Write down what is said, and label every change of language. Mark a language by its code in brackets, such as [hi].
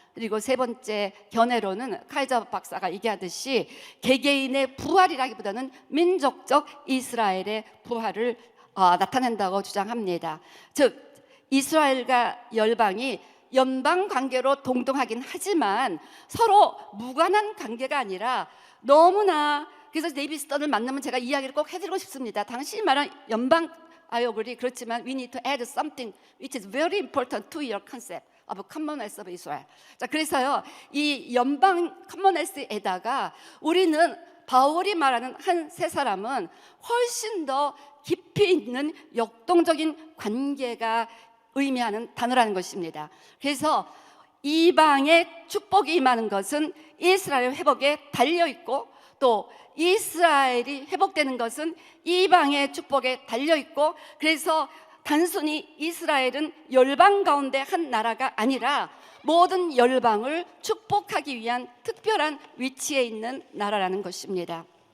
[ko] 그리고 3번째 견해로는 카이저 박사가 얘기하듯이 개개인의 부활이라기보다는 민족적 이스라엘의 부활을 나타낸다고 주장합니다. 즉 이스라엘과 열방이 연방 관계로 동등하긴 하지만 서로 무관한 관계가 아니라 너무나, 그래서 데이비 스턴을 만나면 제가 이야기를 꼭 해드리고 싶습니다. 당신이 말한 연방 [en] I agree. [ko] 그렇지만 [en] we need to add something which is very important to your concept of commonwealth of Israel. [ko] 자, 그래서요, 이 연방 commonwealth에다가 우리는 바울이 말하는 한 세 사람은 훨씬 더 깊이 있는 역동적인 관계가 의미하는 단어라는 것입니다. 그래서 이방의 축복이 임하는 것은 이스라엘 회복에 달려있고, 또 이스라엘이 회복되는 것은 이방의 축복에 달려있고, 그래서 단순히 이스라엘은 열방 가운데 한 나라가 아니라 모든 열방을 축복하기 위한 특별한 위치에 있는 나라라는 것입니다.